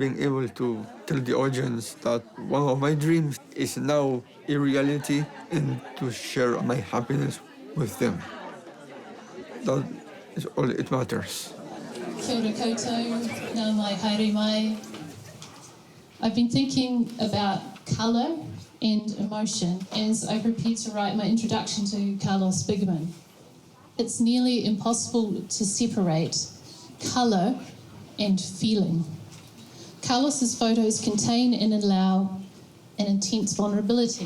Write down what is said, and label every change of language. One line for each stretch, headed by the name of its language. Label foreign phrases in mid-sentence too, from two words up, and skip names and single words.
English: being able to tell the audience that one of my dreams is now a reality and to share my happiness with them. That is all it matters.
Māori: Kia ora koutou, nā mai haere mai.
English: I've been thinking about colour and emotion as I prepared to write my introduction to Carlos Biggemann. It's nearly impossible to separate colour and feeling. Carlos's photos contain and allow an intense vulnerability.